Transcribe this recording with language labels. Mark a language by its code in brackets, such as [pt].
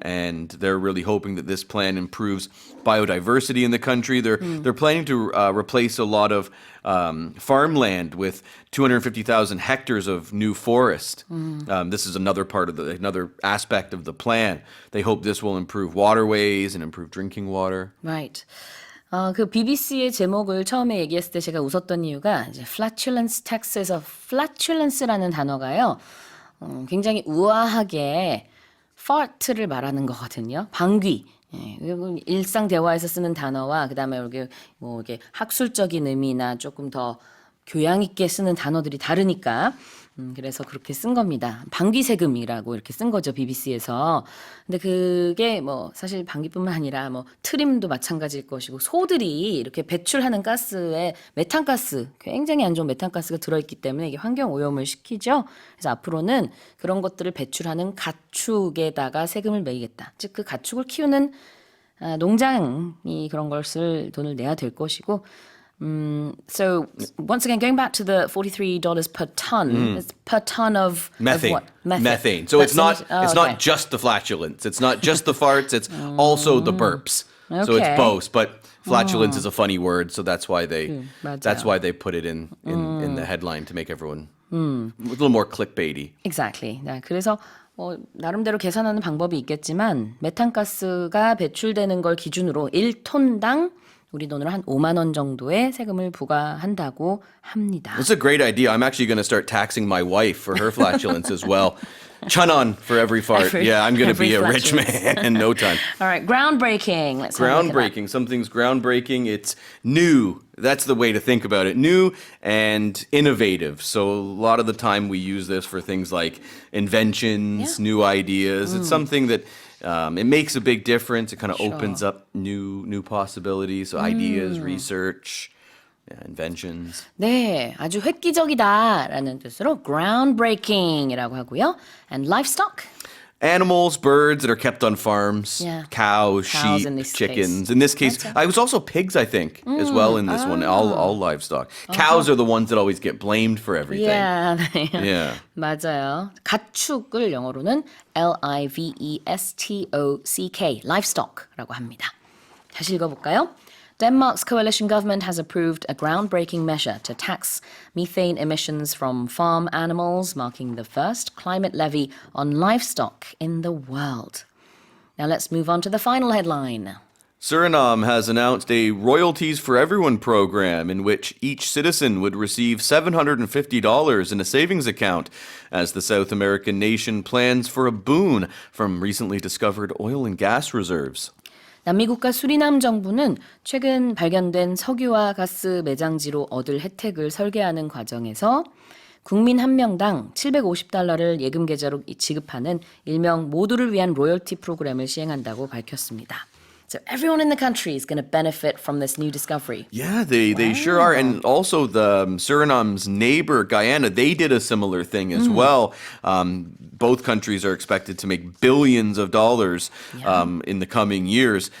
[en] And they're really hoping that this plan improves biodiversity in the country. They're planning to replace a lot of farmland with 250,000 hectares of new forest. This is another aspect of the plan. They hope this will improve waterways and improve drinking water. Right. [ko] 그 BBC의 제목을 처음에 얘기했을 때 제가 웃었던 이유가 이제 flatulence tax에서 flatulence라는 단어가요. 굉장히 우아하게 fart를 말하는 거거든요. 방귀. 예, 이건 일상 대화에서 쓰는 단어와 그다음에 이렇게 뭐 이게 학술적인 의미나 조금 더 교양 있게 쓰는 단어들이 다르니까 그래서 그렇게 쓴 겁니다. 방귀세금이라고 이렇게 쓴 거죠, BBC에서. 근데 그게 뭐 사실 방귀뿐만 아니라 뭐 트림도 마찬가지일 것이고 소들이 이렇게 배출하는 가스에 메탄가스, 굉장히 안 좋은 메탄가스가 들어있기 때문에 이게 환경 오염을 시키죠. 그래서 앞으로는 그런 것들을 배출하는 가축에다가 세금을 매기겠다. 즉 그 가축을 키우는 농장이 그런 것을 돈을 내야 될 것이고 [en] so once again, going back to the $43 per ton, it's per ton of Methane. Of what? Methane. So That's it's okay. not just the flatulence. It's not just the farts. It's also the burps. So it's Okay. both. But flatulence is a funny word, so that's why they [ko] 맞아요. [en] put it in the headline to make everyone a little more clickbaity. Exactly. [ko] 네, 그래서 나름대로 계산하는 방법이 있겠지만 메탄가스가 배출되는 걸 기준으로 1톤당 우리 돈으로 한 5만 원 정도의 세금을 부과한다고 합니다. [en] It's a great idea. I'm actually going to start taxing my wife for her flatulence as well. Chun-on for every fart. Yeah, I'm going to be a every rich man in no time. All right, groundbreaking. Let's have a look at that. Groundbreaking. Something's groundbreaking. It's new. That's the way to think about it. New and innovative. So a lot of the time we use this for things like inventions, new ideas. It's something that it makes a big difference. It kind of opens up new possibilities, so ideas, research, inventions. [ko] 네, 아주 획기적이다라는 뜻으로 groundbreaking이라고 하고요. [en] And livestock. Animals, birds that are kept on farms, Yeah. cows, Cows sheep, in this chickens. case. In this case, I was also pigs, I think, as well in this one. All livestock. Cows are the ones that always get blamed for everything. Yeah, [ko] 네. [en] Yeah. [ko] 맞아요. 가축을 영어로는 livestock, livestock라고 합니다. 다시 읽어볼까요? [en] Denmark's coalition government has approved a groundbreaking measure to tax methane emissions from farm animals, marking the first climate levy on livestock in the world. Now let's move on to the final headline. Suriname has announced a Royalties for Everyone program in which each citizen would receive $750 in a savings account as the South American nation plans for a boon from recently discovered oil and gas reserves. [ko] 남미국가 수리남 정부는 최근 발견된 석유와 가스 매장지로 얻을 혜택을 설계하는 과정에서 국민 한 명당 $750를 예금 계좌로 지급하는 일명 모두를 위한 로열티 프로그램을 시행한다고 밝혔습니다. [en] So everyone in the country is going to benefit from this new discovery. Yeah, they sure are. And also the Suriname's neighbor, Guyana, they did a similar thing as well. Both countries are expected to make billions of dollars in the coming years.